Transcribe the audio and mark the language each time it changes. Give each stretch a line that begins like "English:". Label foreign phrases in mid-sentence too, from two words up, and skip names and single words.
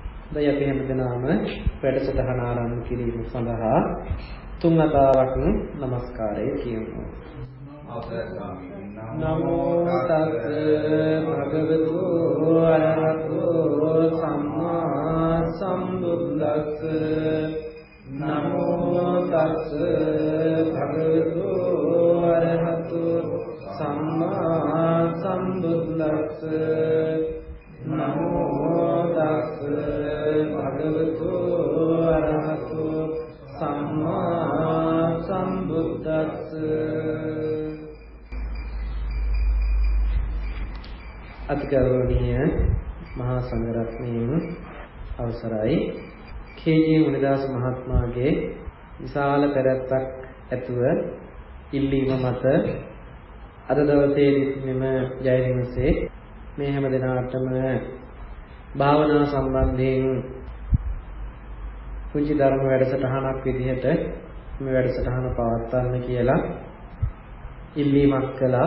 Sinhala: දැන් අපි හැමදෙනාම වැඩසටහන ආරම්භ කිරීම සඳහා තුන් වතාවක් নমස්කාරය කියමු.
Pali: නමෝ තස් භගවතු අරහතෝ සම්මා සම්බුද්දස්ස. නමෝ තස් භගවතු අරහතෝ සම්මා සම්බුද්දස්ස. නමෝ තස් භගවතු අරහතෝ සම්මා සම්බුද්දස්ස.
Sinhala: අතිගෞරවනීය මහා සංඝරත්නයන් අවසරයි. කේ.ජී. මුනිදාස මහත්මයාගේ විශාල පෙරැත්තක් ඇතුව ඉල්ලීම මත අද දවසේ මෙම ජය දිනසේ මේ හැම දිනාටම භාවනා සම්බන්ධයෙන් කුංචි ධර්ම වැඩසටහනක් විදිහට මේ වැඩසටහන පවත්වන්න කියලා ඉල්ලීමක් කළා.